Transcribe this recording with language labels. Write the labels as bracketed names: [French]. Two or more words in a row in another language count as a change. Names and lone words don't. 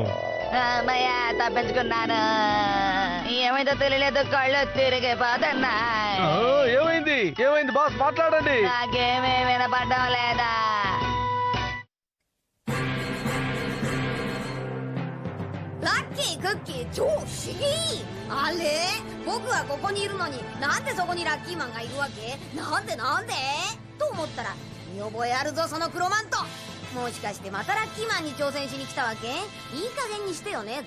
[Telugu] అమ్మయ్యా, తప్పించుకున్నాను. ఏమైందో తెలియలేదు, కళ్ళు తిరిగిపోతున్నాయి. ఏమైంది? ఏమైంది బాస్? మాట్లాడండి. నాకేమీ వినపడడం లేదా? [Japanese] キークッキー超不思議。あれ僕はここにいるのになんでそこにラッキーマンがいるわけ？なんでと思ったら、見覚えあるぞその黒マント。もしかしてまたラッキーマンに挑戦しに来たわけ？いい加減にしてよね。